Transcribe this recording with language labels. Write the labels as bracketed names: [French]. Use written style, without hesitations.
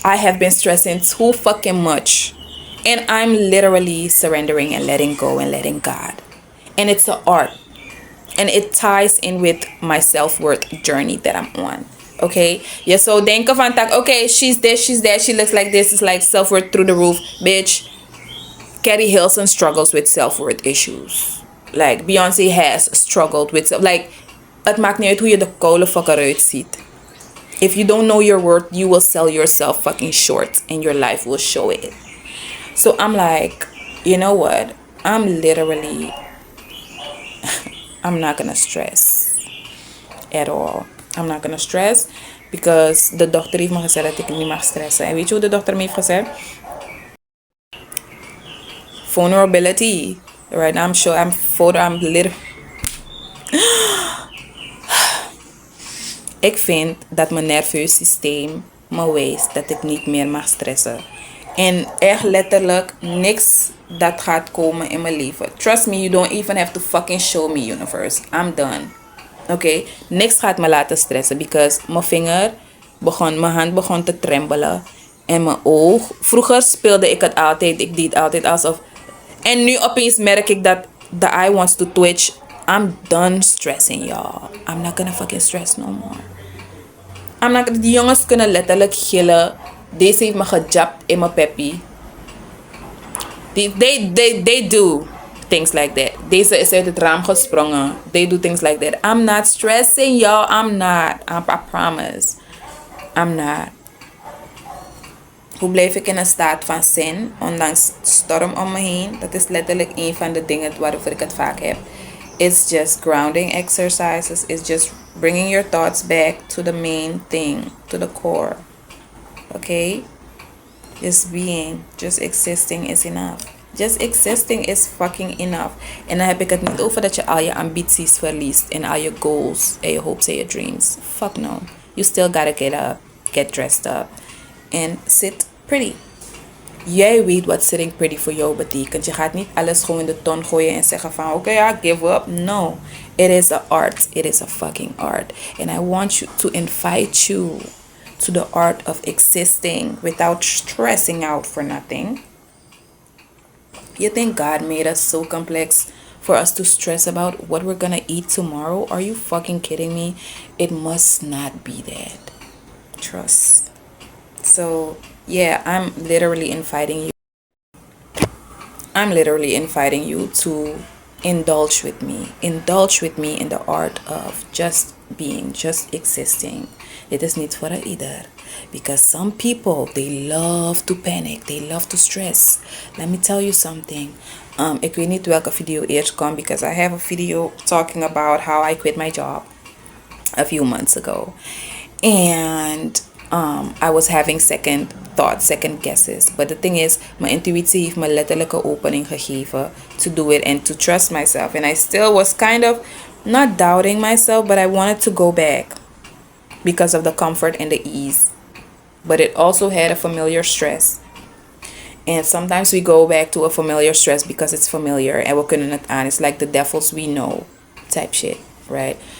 [English] I have been stressing too fucking much. And I'm literally surrendering and letting go and letting God. And it's an art. And it ties in with my self-worth journey that I'm on. Okay? Yeah, so [Dutch] denken van tak, [English] okay, she's this, she's that, she looks like this, it's like self-worth through the roof. Bitch, Carrie Hilson struggles with self-worth issues. Like, Beyoncé has struggled with like, [Dutch] het maakt niet uit hoe je de koude fuck eruit ziet. [English] If you don't know your worth, you will sell yourself fucking short and your life will show it. So I'm like, you know what? I'm literally, I'm not gonna stress at all. I'm not gonna stress [Dutch] because de dokter heeft me gezegd dat ik niet mag stressen. En weet je hoe de dokter me heeft gezegd? [English] Vulnerability. Right now I'm literally... [Dutch] Ik vind dat mijn nerveus systeem me wijst dat ik niet meer mag stressen. En echt letterlijk niks dat gaat komen in mijn leven. [English] Trust me, you don't even have to fucking show me, universe. I'm done. Oké? [Dutch] Niks gaat me laten stressen. Because mijn hand begon te trembelen. En mijn oog. Vroeger speelde ik het altijd. Ik deed altijd alsof... En nu opeens merk ik dat [English] the eye wants to twitch. I'm done stressing, y'all. I'm not gonna fucking stress no more. [Dutch] Die jongens kunnen letterlijk gillen. Deze heeft me gejapt in mijn peppy. [English] They do things like that. [Dutch] Deze is uit het raam gesprongen. [English] They do things like that. I'm not stressing, y'all. I'm not. I promise. I'm not. [Dutch] Hoe blijf ik in een staat van zen, ondanks storm om me heen? Dat is letterlijk een van de dingen waarover ik het vaak heb. [English] It's just grounding exercises. It's just bringing your thoughts back to the main thing, to the core. Okay? Just being, just existing is enough. Just existing is fucking enough. [Dutch] En dan heb ik het niet over dat je al je ambities verliest en al je goals en je hopes en je dreams. [English] Fuck no. You still gotta get up, get dressed up and sit pretty. [Dutch] Jij weet wat sitting pretty voor jou betekent. Je gaat niet alles gewoon in de ton gooien en zeggen van oké, ja, [English] give up. No. It is a art. It is a fucking art. And I want you to invite you to the art of existing without stressing out for nothing. You think God made us so complex for us to stress about what we're gonna eat tomorrow? Are you fucking kidding me? It must not be that. Trust. So, yeah, I'm literally inviting you to indulge with me. Indulge with me in the art of just being, just existing. [Dutch] Dit is niet voor ieder. [English] Because some people, they love to panic. They love to stress. Let me tell you something. [Dutch] Ik weet niet welke video eerst kwam. [English] Because I have a video talking about how I quit my job a few months ago. And I was having second thoughts, second guesses. But the thing is, [Dutch] mijn intuïtie heeft me letterlijke opening gegeven [English] to do it and to trust myself. And I still was kind of not doubting myself, but I wanted to go back because of the comfort and the ease. But it also had a familiar stress. And sometimes we go back to a familiar stress because it's familiar and we [Dutch] kunnen het aan. [English] It's like the devils we know type shit, right?